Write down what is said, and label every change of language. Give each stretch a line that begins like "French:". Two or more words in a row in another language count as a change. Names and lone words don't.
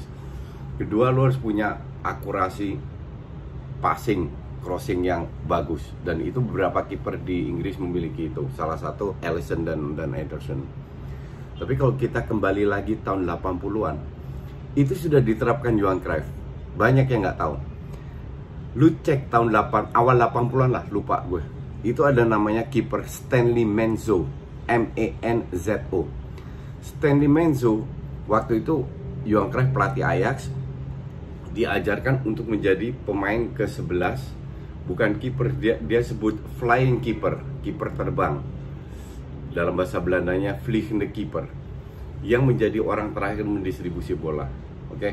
Indonesian: Kedua, lo harus punya akurasi passing, crossing yang bagus, dan itu beberapa kiper di Inggris memiliki itu. Salah satu Alisson dan Ederson. Tapi kalau kita kembali lagi tahun 80-an, itu sudah diterapkan Johan Cruyff. Banyak yang nggak tahu. Lu cek tahun awal 80-an lah, lupa gue. Itu ada namanya kiper Stanley Menzo, M-E-N-Z-O. Stanley Menzo waktu itu Johan Cruyff pelatih Ajax, diajarkan untuk menjadi pemain ke-11. Bukan kiper, dia sebut
English: flying keeper,
Indonesian: kiper terbang. Dalam bahasa Belandanya
Dutch: vliegende keeper,
Indonesian: yang menjadi orang terakhir mendistribusi bola, oke?